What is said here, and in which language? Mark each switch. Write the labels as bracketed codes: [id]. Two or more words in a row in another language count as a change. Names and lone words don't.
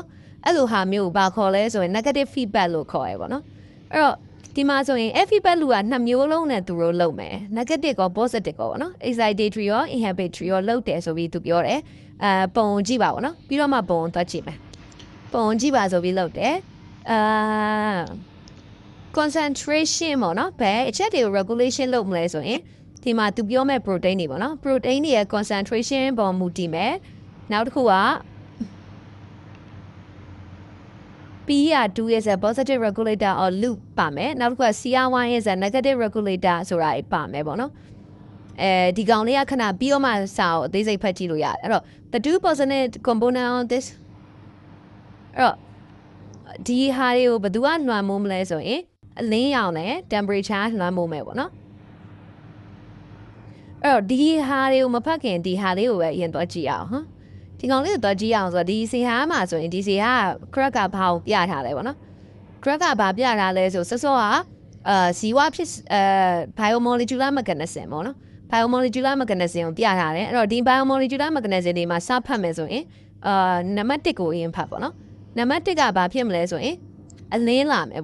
[my] အဲ့လိုဟာမျိုးဘာခေါ်လဲဆိုရင် [en] negative feedback [my] လို့ခေါ်ရပေါ့နော်အဲ့တော့ဒီမှာဆိုရင် feedback လူက2မျိုးလုံးနဲ့သူတို့လုပ်မယ် negative ကော positive ကောပေါ့နော် excitatory ရော inhibitory ရောလုပ်တယ်ဆိုပြီးသူပြောတယ်ပုံကြည့်ပါပေါ့နော်ပြီးတော့မှပုံသွားကြည့်မယ်ပုံကြည့်ပါဆိုပြီးလုပ်တယ်concentration ပေါ့နော်ဘယ်အချက်တွေကို regulation လုပ်မလဲဆိုရင်ဒီမှာသူပြောမဲ့ protein တွေပေါ့နော် protein တွေရဲ့ concentration ပေါ်မူတည်မယ်နောက်တစ်ခုက [en] PR2 is a positive regulator or loop [my] ပါမယ်နောက်တစ်ခုက [en] CR1 is a negative regulator [my] ဆိုတာပါမယ်ပေါ့နော်ဒီကောင်လေးကခဏပြီးတော့မှစာကိုအသေးစိတ်ဖတ်ကြည့်လို့ရတယ်အဲ့တော့ [en] the two positive component on this [my] အဲ့တော့ဒီဟာတွေကိုဘယ်သူကလွှမ်းမိုးမလဲဆိုရင်အလင်းရောင်နဲ့ temperature လွှမ်းမိုးမယ်ပေါ့နော် အဲ့တော့ဒီဟာတွေကိုမဖတ်ခင်ဒီဟာလေးကိုပဲအရင်သွားကြည့်အောင်ဟမ်ဒီကောင်လေးကိုသွားကြည့် အောင်ဆိုတော့ဒီစီဟာမှာဆိုရင်ဒီစီဟာ crack ကဘာကိုပြထားလဲပေါ့နော် crack ကဘာပြထားလဲဆိုစောစောကဇီဝဖြစ် [en] biomolecular mechanism [my] ပေါ့နော် [en] biomolecular mechanism [my] ကိုပြထားတယ်အဲ့တော့ဒီ [en] biomolecular mechanism [my] တွေမှာစဖတ်မယ်ဆိုရင်နံပါတ်1ကိုအရင်ဖတ်ပေါ့နော်နံပါတ်1ကဘာဖြစ်မလဲဆိုရင်အလင်းလာမယ်